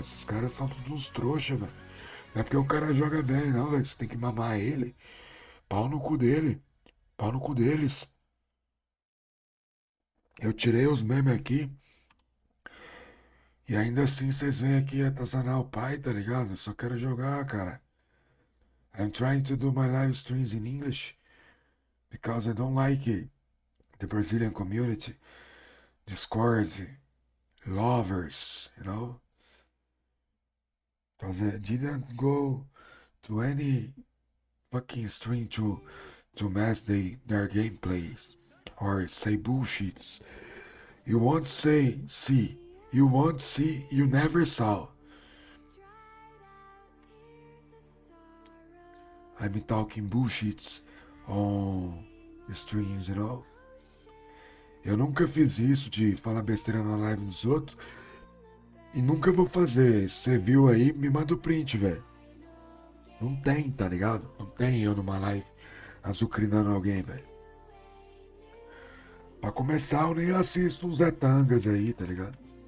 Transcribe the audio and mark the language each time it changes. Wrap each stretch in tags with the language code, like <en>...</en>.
<pt>Esses caras são todos uns trouxa, velho. Não é porque o cara joga bem, não, velho. Você tem que mamar ele. Pau no cu dele. Pau no cu deles. Eu tirei os memes aqui. E ainda assim vocês vêm aqui atazanar o pai, tá ligado? Eu só quero jogar, cara.</pt> <en>I'm trying to do my live streams in English. Because I don't like the Brazilian community. Discord. Lovers, you know? Because I didn't go to any fucking stream to to mask their gameplays or say bullshits. You won't see. You won't see, you never saw. I'm talking bullshits on streams, you know?</en> <pt>Eu nunca fiz isso de falar besteira na live dos outros. E nunca vou fazer. Se você viu aí, me manda o print, velho. Não tem, tá ligado? Não tem eu numa live azucrinando alguém, velho. Pra começar, eu nem assisto uns Tangas aí, tá ligado?</pt>